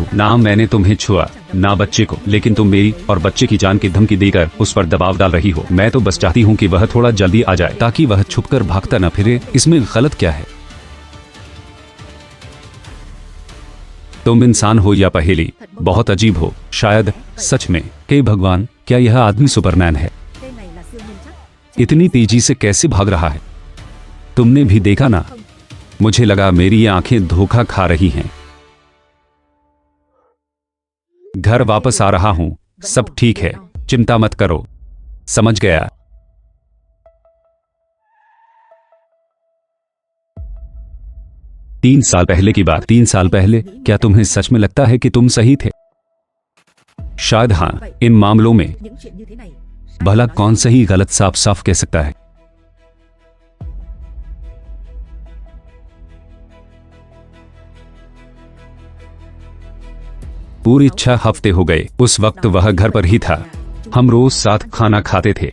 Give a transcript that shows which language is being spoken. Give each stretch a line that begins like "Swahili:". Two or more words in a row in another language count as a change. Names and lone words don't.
Hindi: ना मैंने तुम्हें छुआ, ना बच्चे को, लेकिन तुम मेरी और बच्चे की जान की धमकी देकर उस पर दबाव डाल रही हो। मैं तो बस चाहती हूँ कि वह थोड़ा जल्दी आ जाए ताकि वह छुपकर भागता न फिरे। इसमें गलत क्या है? तुम इंसान हो या पहेली? बहुत अजीब हो। शायद सच में। हे भगवान, क्या यह आदमी सुपरमैन है?
Vietnamese: Tên này là siêu nhân chắc.
Hindi: इतनी तेजी से कैसे भाग रहा है? तुमने भी देखा ना? मुझे लगा मेरी आंखें धोखा खा रही हैं। घर वापस आ रहा हूं, सब ठीक है, चिंता मत करो। समझ गया। तीन साल पहले की बात। 3 साल पहले? क्या तुम्हें सच में लगता है कि तुम सही थे? शायद हाँ। इन मामलों में
Vietnamese: Những chuyện như thế này.
Hindi: भला कौन सही गलत साफ साफ कह सकता है? पूरे 6 हफ्ते हो गए। उस वक्त वह घर पर ही था। हम रोज साथ खाना खाते थे।